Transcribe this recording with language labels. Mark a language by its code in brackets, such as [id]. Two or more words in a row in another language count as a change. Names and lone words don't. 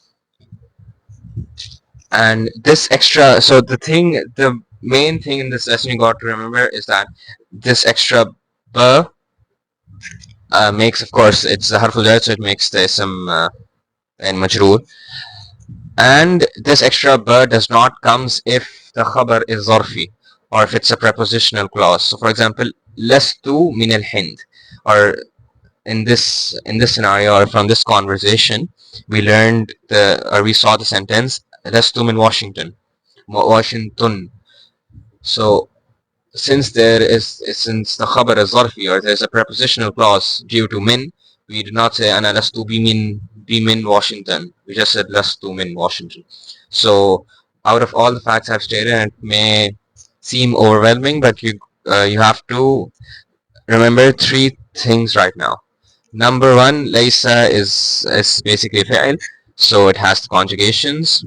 [en] And this extra, so the main thing in this lesson you got to remember is that this extra ba makes, of course, it's the [ar] حرف الجر, [en] so it makes the ism and majroor. And this extra ba does not comes if the khabar is zarfi, or if it's a prepositional clause. So for example, [ar] لست من الهند, [en] or in this scenario, or from this conversation, we saw the sentence [ar] لست من [en] Washington. Washington. So since the khabar is zarfi, or there's a prepositional clause due to min, we do not say [ar] أنا لست ب من [en] Washington. We just said [ar] لست من [en] Washington. So out of all the facts I've stated, and it may seem overwhelming, but you have to remember three things right now. Number one, laysa is basically fi'l, so it has the conjugations.